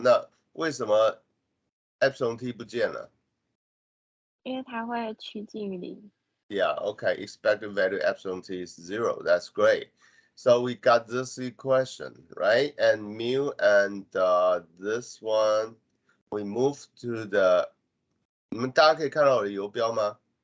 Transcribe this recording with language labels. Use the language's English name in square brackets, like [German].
[Chinese] 那为什么 epsilon t 不见了？因为它会趋近于0。 [English] Yeah, okay. Expected value epsilon t is 0. That's great. So we got this equation, right? And mu and this one, we move to the. [Chinese] 你们大家可以看到我的游标吗？